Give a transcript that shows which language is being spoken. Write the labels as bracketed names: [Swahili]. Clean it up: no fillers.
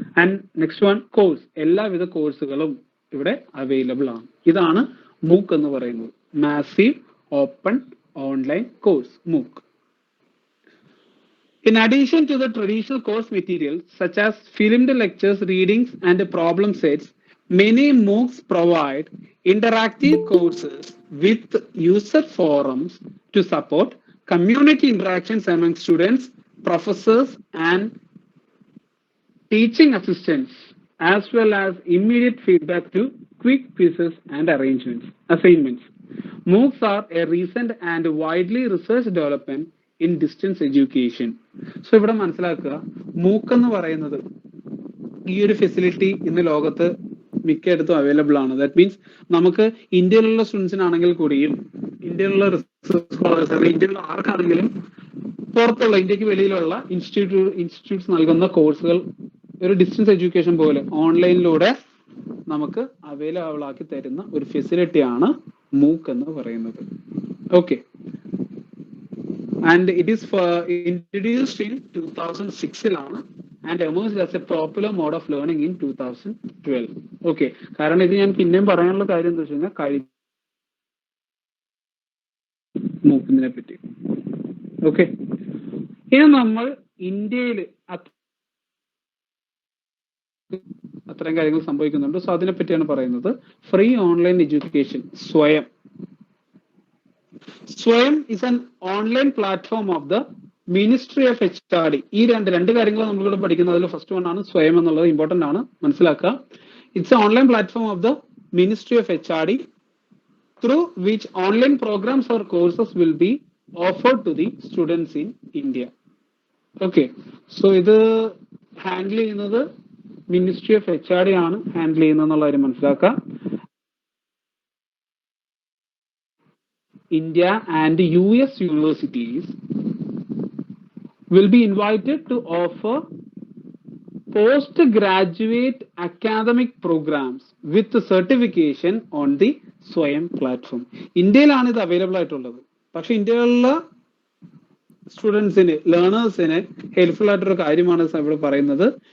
[English] and next one [Malayalam] course, എല്ലാവിധ കോഴ്സുകളും ഇവിടെ അവൈലബിൾ ആണ്. ഇതാണ് മൂക്ക് എന്ന് പറയുന്നത്, മാസീവ് ഓപ്പൺ ഓൺലൈൻ കോഴ്സ്, മൂക്ക്. [English] In addition to the traditional course materials such as filmed lectures, readings, and problem sets, many MOOCs provide interactive courses with user forums to support community interactions among students, professors, and teaching assistants, as well as immediate feedback to quick quizzes and assignments. MOOCs are a recent and widely researched development in distance education. [Malayalam] So ഇവിടെ മനസ്സിലാക്കുക, മൂക്ക് എന്ന് പറയുന്നത് ഈ ഒരു facility ഇന്ന് ലോകത്ത് മിക്കയിടത്തും available ആണ്. [English] that means [Malayalam] നമുക്ക് ഇന്ത്യയിലുള്ള സ്റ്റുഡൻസിനാണെങ്കിൽ കൂടിയും, ഇന്ത്യയിലുള്ള റിസർച്ച് സ്കോളേഴ്സ് അല്ലെങ്കിൽ ഇന്ത്യയിലുള്ള ആർക്കാണെങ്കിലും പുറത്തുള്ള ഇന്ത്യക്ക് വെളിയിലുള്ള ഇൻസ്റ്റിറ്റ്യൂട്ട്സ് നൽകുന്ന കോഴ്സുകൾ ഒരു ഡിസ്റ്റൻസ് എഡ്യൂക്കേഷൻ പോലെ ഓൺലൈനിലൂടെ നമുക്ക് അവൈലബിൾ ആക്കി തരുന്ന ഒരു ഫെസിലിറ്റിയാണ് മൂക്ക് എന്ന് പറയുന്നത്. [English] Okay, and it is introduced in 2006 and emerged as a popular mode of learning in 2012. [Malayalam] Okay, കാരണം ഇത് ഞാൻ പിന്നെയും പറയാനുള്ള കാര്യം എന്താ വെച്ച് കഴിഞ്ഞാൽ മൂക്കിനെ പറ്റി. ഓക്കെ, ഇനി നമ്മൾ ഇന്ത്യയിൽ അത്തരം കാര്യങ്ങൾ സംഭവിക്കുന്നുണ്ട്. സോ അതിനെ പറ്റിയാണ് പറയുന്നത്. [English] Free online education, സ്വയം is an online platform of the Ministry of HRD. [Malayalam] ഈ രണ്ട് കാര്യങ്ങൾ നമ്മളിവിടെ പഠിക്കുന്നത്. അതിൽ ഫസ്റ്റ് വൺ ആണ് സ്വയം എന്നുള്ളത്, ഇമ്പോർട്ടന്റ് ആണ്, മനസ്സിലാക്കുക. [English] It's a online platform of the Ministry of HRD through which online programs or courses will be offered to the students in India. Okay, so [Malayalam] ഇത് ഹാൻഡിൽ ചെയ്യുന്നത് Ministry of HRD ആണ് handle ചെയ്യുന്നതെന്നുള്ള കാര്യം മനസ്സിലാക്കുക. [English] India and US universities will be invited to offer postgraduate academic programs with certification on the Swayam platform. [Malayalam] ഇന്ത്യയിലാണ് ഇത് available ആയിട്ടുള്ളത്. പക്ഷെ ഇന്ത്യയിലുള്ള സ്റ്റുഡൻസിന്, ലേണേഴ്സിന് ഹെൽപ്ഫുൾ ആയിട്ടൊരു കാര്യമാണ് ഇവിടെ പറയുന്നത്.